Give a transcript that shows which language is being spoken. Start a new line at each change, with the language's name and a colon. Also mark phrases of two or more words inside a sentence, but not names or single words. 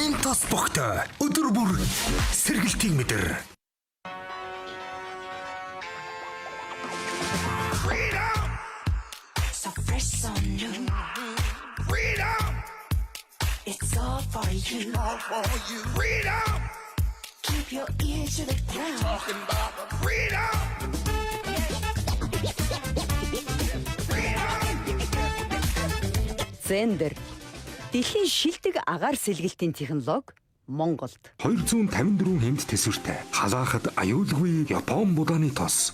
Mongolian: тос богтой. Өдөр бүр сэргэлтийн мэдэр.
English: So fresh, so new. Freedom. It's all for you. All for you. Freedom. Keep your ears to the ground. Talking about freedom.
Mongolian: Зендер. Дэлхийн шилдэг агаар сэлгэлтийн технологи Монголд. 254 хэмт тэсвэртэй. Халаахад аюулгүй Япон будааны тос.